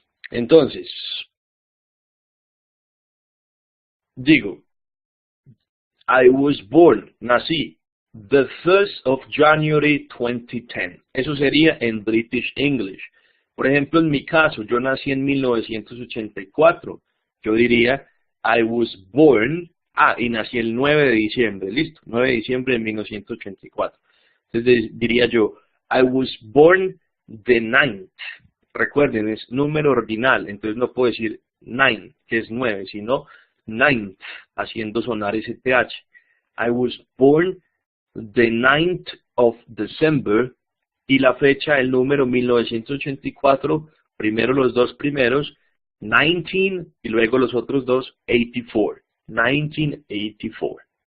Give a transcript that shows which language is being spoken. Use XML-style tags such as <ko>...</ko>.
<es>Entonces, digo,</es> <en>I was born,</en> <es>nací,</es> <en>the 1st of January 2010.</en> <es>Eso sería en British English. Por ejemplo, en mi caso, yo nací en 1984. Yo diría,</es> <en>I was born,</en> <es>y nací el 9 de diciembre, listo, 9 de diciembre de 1984. Entonces diría yo,</es> <en>I was born the 9th.</en> <es>Recuerden, es número ordinal, entonces no puedo decir 9, que es 9, sino 9th, haciendo sonar ese TH.</es> <en>I was born the 9th of December,</en> <es>y la fecha, el número 1984, primero los dos primeros, 19, y luego los otros dos, 84, 1984.</es>